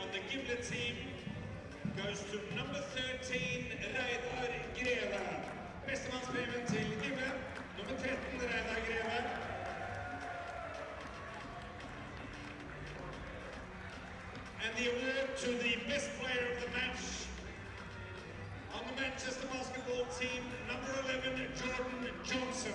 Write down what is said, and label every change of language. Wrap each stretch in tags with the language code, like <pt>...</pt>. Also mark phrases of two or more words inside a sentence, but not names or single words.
<en>Gimle team goes to number 13, Reidar Greve.</en> <no>Bestemannspremien til Gimle, nummer 13, Reidar Greve.</no> <en>And the award to the best player of the match on the Manchester basketball team, number 11, Jordan Johnson.</en>